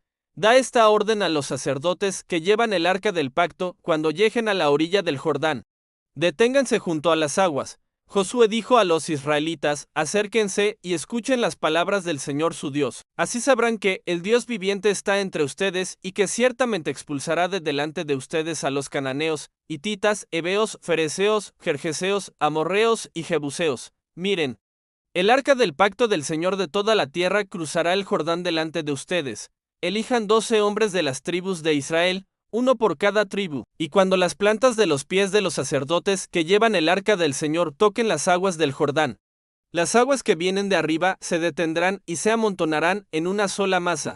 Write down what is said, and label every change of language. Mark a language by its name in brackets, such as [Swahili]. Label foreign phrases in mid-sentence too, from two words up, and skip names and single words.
[Spanish] Da esta orden a los sacerdotes que llevan el arca del pacto cuando lleguen a la orilla del Jordán. Deténganse junto a las aguas. Josué dijo a los israelitas, acérquense y escuchen las palabras del Señor su Dios. Así sabrán que el Dios viviente está entre ustedes y que ciertamente expulsará de delante de ustedes a los cananeos, hititas, heveos, fereceos, gergeseos, amorreos y jebuseos. Miren, el arca del pacto del Señor de toda la tierra cruzará el Jordán delante de ustedes. Elijan 12 hombres de las tribus de Israel, uno por cada tribu, y cuando las plantas de los pies de los sacerdotes que llevan el arca del Señor toquen las aguas del Jordán, las aguas que vienen de arriba se detendrán y se amontonarán en una sola masa.